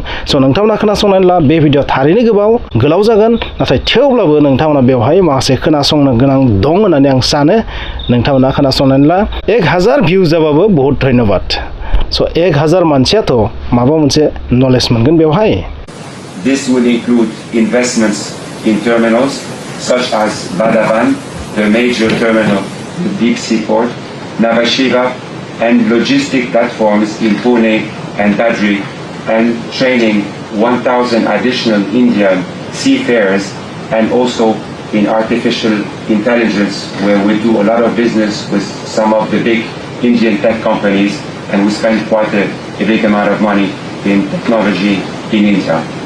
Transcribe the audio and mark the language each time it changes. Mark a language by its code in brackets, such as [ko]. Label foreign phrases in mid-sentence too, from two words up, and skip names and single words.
[brx] स' नोंथांमोना खोनासंनानै ला बे भिडिअ थारैनो गोलाव जागोन नाथाय थेवब्लाबो नोंथांमोना बेवहाय माखासे खोनासंनो गोनां दं होननानै आं सानो। नोंथांमोना खोनासंनानै ला 1000 भिउ जाबाबो [hi] बहुत धन्यबाद। [brx] स' 1000 मानसियाथ' माबा मोनसे नलेज मोनगोन बेवहाय। [en] This will include investments in terminals such as Badavan, the major terminal with deep sea port, Navashiva, and logistic platforms in Pune and Dadri, and training 1,000 additional Indian seafarers, and also in artificial intelligence, where we do a lot of business with some of the big Indian tech companies, and we spend quite a big amount of money in technology in India.